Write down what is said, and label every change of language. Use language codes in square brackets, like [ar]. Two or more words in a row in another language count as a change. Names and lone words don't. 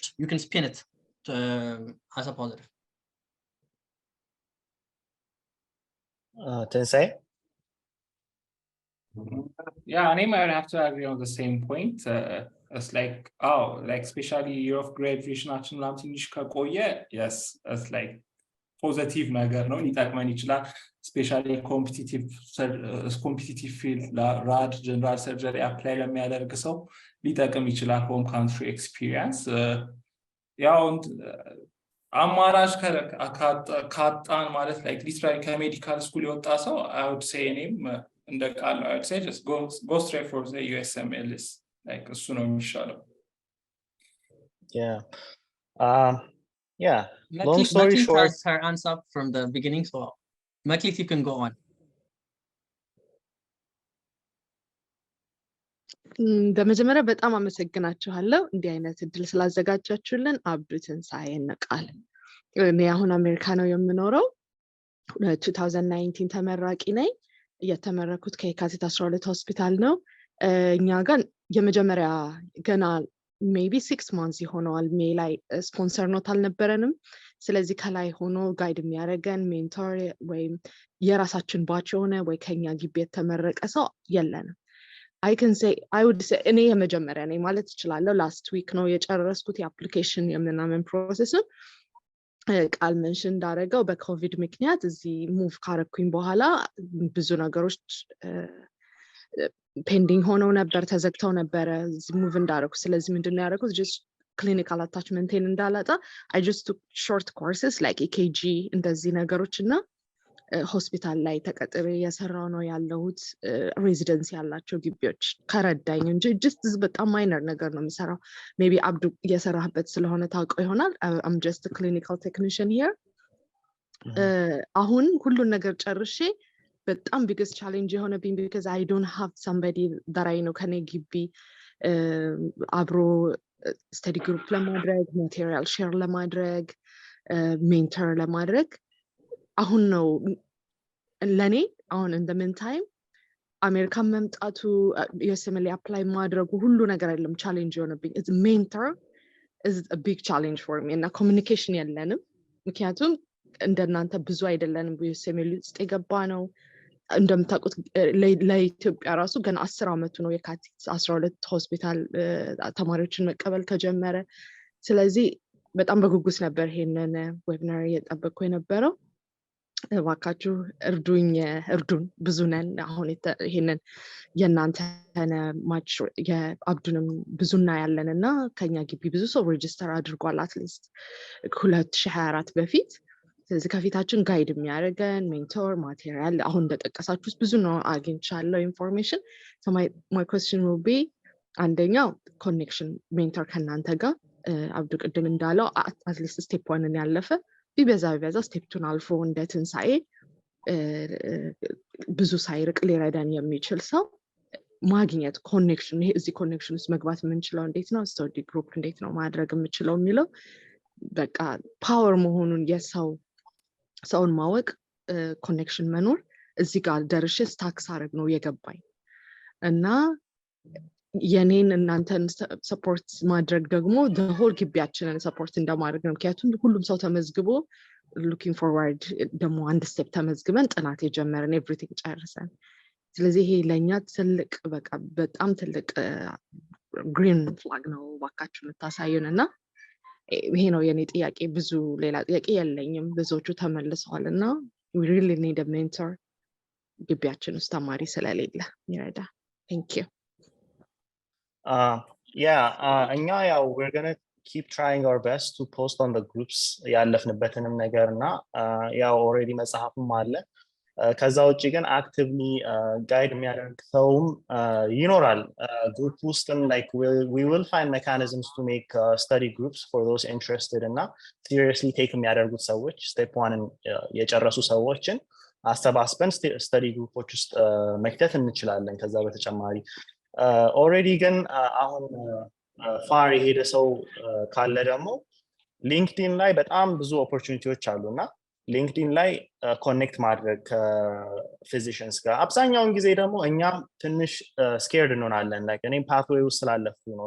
[en] You can spin it as a positive. Tensei? Yeah, I might have to agree on the same point. It's like, especially year of graduation action [am] ትንሽ ከቆየ, [en] yes, it's like [am] ፖዘቲቭ ነገር ነው, ሊጠቅመን ይችላል. [en] especially competitive field rad general surgery apply [am] ለሚያደርግ ሰው ሊጠቅም ይችላል [en] home country experience። [am] ያው አማራጭ ካጣን ማለት [en] like literally [am] ከሜዲካል ስኩል የወጣ ሰው [en] I would say [am] እኔም እንደ ቃል [en] I would say just go straight for the USMLE, like [am] እሱ ነው የሚሻለው. [en] Yeah. Yeah. Long story short, has her answer from the beginning, so Maklit, you can go on. [am] በመጀመሪያ በጣም አመሰግናችኋለሁ እንዲህ አይነት እድል ስላዘጋጃችሁልን። አብዱ ትንሳኤ ነቃል። እኔ አሁን አሜሪካ ነው የምኖረው። 2019 ተመራቂ ነኝ። የተመረኩት ከየካቲት 12 ሆስፒታል ነው። እኛ ጋር የመጀመሪያ ገና [en] maybe 6 months [am] ይሆነዋል ሜይ ላይ [en] sponsor note [am] አልነበረንም። ስለዚህ ከላይ ሆኖ ጋይድ የሚያደርገን ሜንቶር ወይም የራሳችን ባች ሆነ ወይ ከኛ ግቢ የተመረቀ ሰው የለንም። [en] I would say [am] እኔ የመጀመሪያ ነኝ ማለት እችላለሁ። [en] last week [am] ነው የጨረስኩት የአፕሊኬሽን የምናምን ፕሮሰስም። ቃል መንሽን እንዳደረገው በኮቪድ ምክንያት እዚህ ሙቭ ካረኩኝ በኋላ ብዙ ነገሮች ፔንዲንግ ሆነው ነበር፣ ተዘግተው ነበር እዚህ ሙቭ እንዳደረኩ። ስለዚህ ምንድነው ያደረኩት? [en] just clinical attachment [am] እንዳላጣ [en] I just took short courses like EKG [am] እንደዚህ ነገሮችና ሆስፒታል ላይ ተቀጥሬ የሰራው ነው ያለሁት። ሬዚደንሲ ያላቸው ግቢዎች ከረዳኝ እንጂ just በጣም ማይነር ነገር ነው የምሰራው። ሜቢ አብዱ የሰራህበት ስለሆነ ታውቀው ይሆናል። [en] I'm just a clinical technician here. [am] አሁን ሁሉን ነገር ጨርሼ በጣም [en] biggest challenge የሆነብኝ because I don't have somebody that I know [am] ከኔ ግቢ አብሮ [en] study group ለማድረግ material share ለማድረግ mentor [am] ለማድረግ አሁን ነው ለኔ አሁን [en] in the meantime [am] አሜሪካ መምጣቱ [en] USMLE apply [am] ማድረጉ ሁሉ ነገር አይደለም ቻሌንጅ የሆነብኝ። [en] it's mentor is a big challenge for me [am] እና communication የለንም። ምክንያቱም እንደናንተ ብዙ አይደለንም USMLE ውስጥ የገባ ነው። እንደምታውቁት ለኢትዮጵያ ራሱ ገና 10 አመቱ ነው የካቲት 12 ሆስፒታል ተማሪዎችን መቀበል ከጀመረ። ስለዚህ በጣም በጉጉት ነበር ይሄንን ዌቢናር እየጠበቅኩ የነበረው። እባካችሁ እርዱን፣ ብዙ ነን። አሁን ይሄንን የእናንተን ማች የአብዱንም ብዙና ያለንና ከኛ ግቢ ብዙ ሰው ሬጂስተር አድርጓል አትሊስት 2024 በፊት። ስለዚህ ከፊታችን ጋይድ የሚያደርገን [en] mentor material [am] አሁን እንደጠቀሳችሁት ብዙ ነው አግኝቻለሁ ኢንፎርሜሽን። [en] so my question will be [am] አንደኛው [en] connection mentor [am] ከናንተ ጋር አብዱ ቅድም እንዳለው [en] at least step 1 [am] ያለፈ ቢበዛ ስቴፕ 2 አልፎ እንደ ትንሳኤ ብዙ ሳይርቅ ሊረዳን የሚችል ሰው ማግኘት ኮኔክሽን። ይሄ እዚህ ኮኔክሽን ውስጥ መግባት የምንችለው እንዴት ነው? [en] study group [am] እንዴት ነው ማድረግ የምችለው የሚለው በቃ ፓወር መሆኑን ሰውን ማወቅ ኮኔክሽን መኖር እዚህ ጋር ደርሼ ስታክስ አረግ ነው የገባኝ እና የኔን እናንተን ሰፖርት ማድረግ ደግሞ ሆል ግቢያችንን ሰፖርት እንደማድረግ ነው ምክንያቱም ሁሉም ሰው ተመዝግቦ [en] looking forward [am] ደግሞ አንድ ስቴፕ ተመዝግበን ጥናት የጀመረን ኤቭሪቲንግ ጨርሰን ስለዚህ ይሄ ለኛ ትልቅ በቃ በጣም ትልቅ [en] green flag [am] ነው ባካችሁ ልታሳዩንና ይሄ ነው የኔ ጥያቄ ብዙ ሌላ ጥያቄ የለኝም ብዙዎቹ ተመልሰዋልና [en] we really need a mentor [am] ግቢያችን ውስጥ ተማሪ ስለሌለ ይረዳ [en] thank you [am] እኛ ያው [en] we're going to keep trying our best to post on the groups [am] ያለፍንበትንም ነገርና ያው [en] already [am] መጽሐፍም አለ ከዛ ውጪ ግን [en] actively guide [am] የሚያደርግ ሰውም ይኖራል [en] group ውስጥም like we will find mechanisms to make study groups for those interested [am] እና [en] seriously take [am] የሚያደርጉት ሰዎች step 1 የጨረሱ ሰዎችን አሰባስበን [en] study groups [am] ውስጥ መክተት እንችላለን ከዛ በተጨማሪ already ግን አሁን far የሄደ ሰው ካለ ደግሞ ሊንክድኢን ላይ በጣም ብዙ ኦፖርቹኒቲዎች አሉና ሊንክድኢን ላይ ኮኔክት ማድረግ ከፊዚሽንስ ጋር አብዛኛውን ጊዜ ደግሞ እኛም ትንሽ ስኬርድ እንሆናለን like እኔም pathway ውስጥ ስላለፍኩ ነው